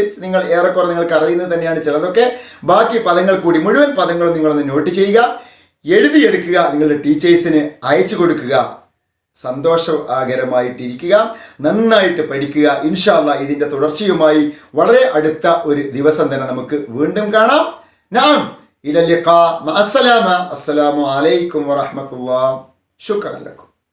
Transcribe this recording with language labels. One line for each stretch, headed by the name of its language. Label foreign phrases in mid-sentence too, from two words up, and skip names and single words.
Malayalam: നിങ്ങൾ ഏറെക്കുറെ നിങ്ങൾക്ക് അറിയുന്നത് തന്നെയാണ് ചിലതൊക്കെ. ബാക്കി പദങ്ങൾ കൂടി, മുഴുവൻ പദങ്ങളും നിങ്ങളൊന്ന് നോട്ട് ചെയ്യുക, എഴുതിയെടുക്കുക, നിങ്ങളുടെ ടീച്ചേഴ്സിന് അയച്ചു കൊടുക്കുക. സന്തോഷകരമായിട്ടിരിക്കുക, നന്നായിട്ട് പഠിക്കുക.
Arabic: إن شاء الله
Malayalam: ഇതിൻ്റെ തുടർച്ചയുമായി വളരെ അടുത്ത ഒരു ദിവസം തന്നെ നമുക്ക് വീണ്ടും കാണാം.
Arabic: نعم إلى اللقاء مع السلامة. السلام عليكم ورحمة الله. شكرا لكم.